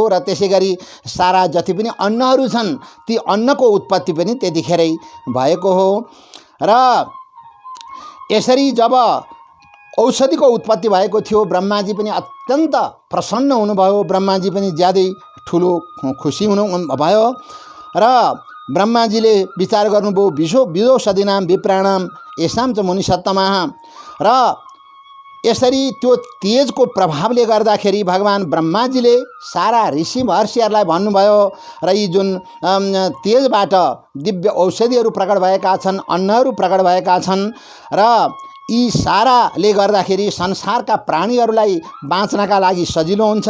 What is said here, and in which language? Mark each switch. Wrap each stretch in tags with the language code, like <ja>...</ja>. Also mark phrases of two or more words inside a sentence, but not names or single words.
<ne>र त्यसै गरी सारा जति पनि अन्नहरू छन् ती अन्नको उत्पत्ति पनि त्यतिखेरै भएको हो। र यसरी जब औषधिको उत्पत्ति भएको थियो ब्रह्माजी पनि अत्यन्त प्रसन्न हुनुभयो। ब्रह्माजी पनि ज्यादै ठुलो खुसी हुनुभयो। र ब्रह्माजीले विचार गर्नुभयो,</ne> <sa>विदोषधीनाम विप्राणाम येषां च मुनिसत्तमाः।</sa> <ne>र यसरी त्यो तेजको प्रभावले गर्दाखेरि भगवान ब्रह्माजीले सारा ऋषि महर्षिहरूलाई भन्नुभयो, र यी जुन तेजबाट दिव्य औषधिहरू प्रकट भएका छन्, अन्नहरू प्रकट भएका छन्, र यी साराले गर्दाखेरि संसारका प्राणीहरूलाई बाँच्नका लागि सजिलो हुन्छ।</ne>